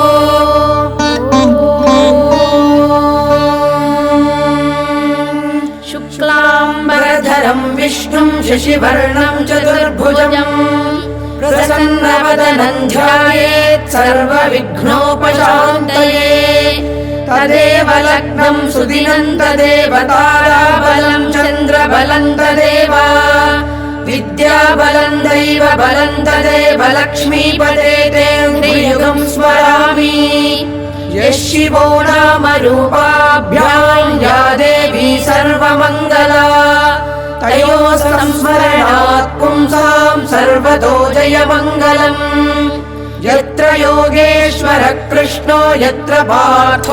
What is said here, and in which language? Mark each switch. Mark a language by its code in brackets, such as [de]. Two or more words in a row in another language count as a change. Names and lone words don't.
[sa] शुक्लाम्बरधरं विष्णुं शशिवर्णं चतुर्भुजं प्रसन्नवदनं ध्यायेत् सर्वविघ्नोपशान्तये. तदेव लग्नं सुदिनं तदेव ताराबलं चन्द्रबलं तदेव विद्याबलं दैव बलं तदेव लक्ष्मीपदे ते युगं स्मरामि. यः शिवो नाम रूपाभ्याम् या देवी सर्वमङ्गला तयोः संस्मरणात् पुंसाम् सर्वतो जयमङ्गलम् यत्र योगेश्वरः कृष्णो यत्र पार्थो